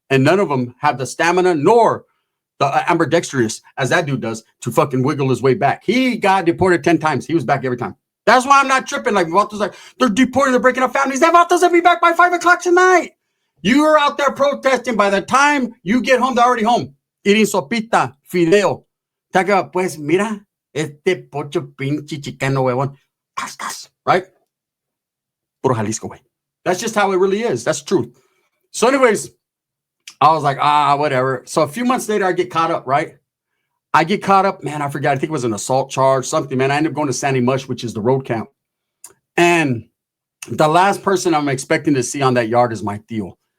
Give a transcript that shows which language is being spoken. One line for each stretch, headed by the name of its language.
English: And none of them have the stamina nor the ambidextrous, as that dude does, to fucking wiggle his way back. He got deported 10 times. He was back every time. That's why I'm not tripping. Like, Vato's like, they're deporting, they're breaking up families. That Vato's will be back by 5 o'clock tonight. You are out there protesting. By the time you get home, they're already home. Eating sopita, fideo.
Spanish: Taca, pues, mira, este pocho pinche chicano, huevón.
English: Right?
Spanish: Puro Jalisco,
English: way. That's just how it really is. That's truth. So anyways, I was like, whatever. So a few months later, I get caught up, right? I get caught up. Man, I forgot. I think it was an assault charge, something, man. I ended up going to Sandy Mush, which is the road camp. And the last person I'm expecting to see on that yard is my Theo.